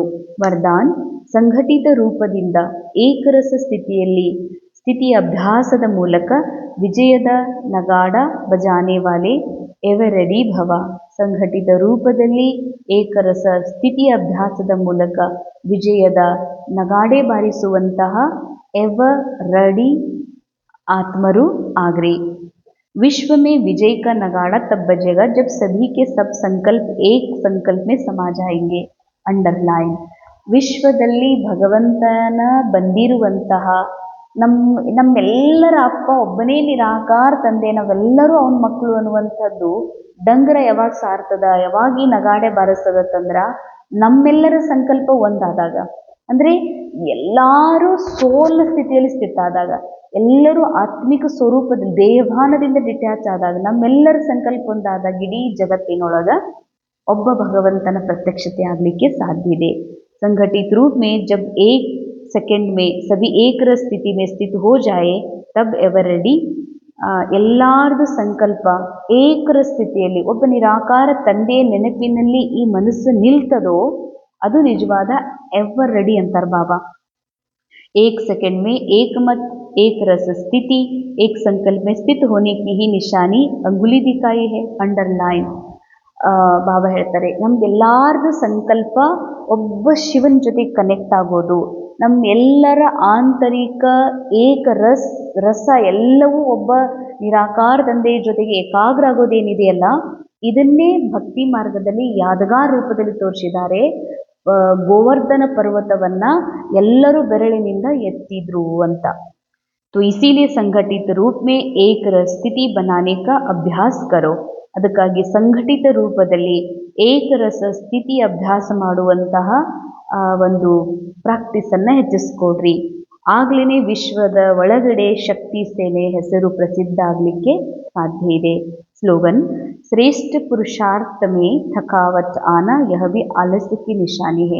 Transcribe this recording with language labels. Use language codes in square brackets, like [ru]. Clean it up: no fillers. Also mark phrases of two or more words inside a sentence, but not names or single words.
[kn] ವರದಾನ್, ಸಂಘಟಿತ ರೂಪದಿಂದ ಏಕರಸ ಸ್ಥಿತಿಯ ಅಭ್ಯಾಸದ ಮೂಲಕ ವಿಜಯದ ನಗಾಡ [hi] बजाने वाले [en] ever ready [kn] ಭವ. ಸಂಘಟಿತ ರೂಪದಲ್ಲಿ ಏಕರಸ ಸ್ಥಿತಿಯ ಅಭ್ಯಾಸದ ಮೂಲಕ ವಿಜಯದ ನಗಾಡೆ ಬಾರಿಸುವಂತಹ [en] ever ready [kn] ಆತ್ಮರು ಆಗ್ರಿ. [hi] विश्व में विजय का नगाड़ा तब बजेगा जब सभी के सब संकल्प एक संकल्प में समा जाएंगे. अंडरलाइन, [kn] ವಿಶ್ವದಲ್ಲಿ ಭಗವಂತನ ಬಂದಿರುವಂತಹ ನಮ್ಮೆಲ್ಲರ ಅಪ್ಪ ಒಬ್ಬನೇ ನಿರಾಕಾರ ತಂದೆ, ನಾವೆಲ್ಲರೂ ಅವನ ಮಕ್ಕಳು ಅನ್ನುವಂಥದ್ದು ಡಂಗರ ಯಾವಾಗ ಸಾರ್ತದ, ಯಾವಾಗ ಈ ನಗಾಡೆ ಬಾರಿಸ್ತದಂದ್ರ ನಮ್ಮೆಲ್ಲರ ಸಂಕಲ್ಪ ಒಂದಾದಾಗ, ಅಂದರೆ ಎಲ್ಲರೂ ಸೋಲ್ ಸ್ಥಿತಿಯಲ್ಲಿ ಸ್ಥಿತ ಆದಾಗ, ಎಲ್ಲರೂ ಆತ್ಮಿಕ ಸ್ವರೂಪದಲ್ಲಿ ದೇಹಭಾನದಿಂದ ಡಿಟ್ಯಾಚ್ ಆದಾಗ, ನಮ್ಮೆಲ್ಲರ ಸಂಕಲ್ಪ ಒಂದಾದಾಗ ಇಡೀ ಜಗತ್ತಿನೊಳಗ ಒಬ್ಬ ಭಗವಂತನ ಪ್ರತ್ಯಕ್ಷತೆ ಆಗಲಿಕ್ಕೆ ಸಾಧ್ಯ ಇದೆ. [hi] संगठित रूप में जब एक सेकंड में सभी एक रस स्थिति में स्थित हो जाए तब [en] ever ready. [kn] ಎಲ್ಲಾರ್ದು ಸಂಕಲ್ಪ ಏಕರ ಸ್ಥಿತಿಯಲ್ಲಿ ಒಬ್ಬ ನಿರಾಕಾರ ತಂದೆಯ ನೆನಪಿನಲ್ಲಿ ಈ ಮನಸ್ಸು ನಿಲ್ತದೋ ಅದು ನಿಜವಾದ [en] ever ready [kn] ಅಂತಾರೆ ಬಾಬಾ. [hi] एक सेकंड में एकमत एक रस स्थिति, एक संकल्प में स्थित होने की ही निशानी अंगुली दिखाई है, अंडरलाइन. [kn] ಬಾಬಾ ಹೇಳ್ತಾರೆ ನಮ್ಗೆಲ್ಲಾರ್ದು ಸಂಕಲ್ಪ ಒಬ್ಬ ಶಿವನ ಜೊತೆ ಕನೆಕ್ಟ್ ಆಗೋದು, ನಮ್ಮೆಲ್ಲರ ಆಂತರಿಕ ರಸ ಎಲ್ಲವೂ ಒಬ್ಬ ನಿರಾಕಾರ ತಂದೆಯ ಜೊತೆಗೆ ಏಕಾಗ್ರ ಆಗೋದೇನಿದೆಯಲ್ಲ, ಇದನ್ನೇ ಭಕ್ತಿ ಮಾರ್ಗದಲ್ಲಿ ಯಾದಗಾರ್ ರೂಪದಲ್ಲಿ ತೋರಿಸಿದ್ದಾರೆ. ಗೋವರ್ಧನ ಪರ್ವತವನ್ನ ಎಲ್ಲರೂ ಬೆರಳಿನಿಂದ ಎತ್ತಿದ್ರು ಅಂತ. [hi] तो इसीलिए संगठित रूप में एक रस स्थिति बनाने का अभ्यास करो. [kn] ಅದಕ್ಕಾಗಿ ಸಂಘಟಿತ ರೂಪದಲ್ಲಿ ಏಕರಸ ಸ್ಥಿತಿ ಅಭ್ಯಾಸ ಮಾಡುವಂತಹ ಒಂದು ಪ್ರಾಕ್ಟೀಸನ್ನು ಹೆಚ್ಚಿಸ್ಕೊಡ್ರಿ. ಆಗ್ಲೇ ವಿಶ್ವದ ಒಳಗಡೆ ಶಕ್ತಿ ಸೇನೆ ಹೆಸರು ಪ್ರಸಿದ್ಧ ಆಗಲಿಕ್ಕೆ ಸಾಧ್ಯ ಇದೆ. [hi] स्लोगन, श्रेष्ठ पुरुषार्थ में थकावट आना यह भी आलस्य की निशानी है.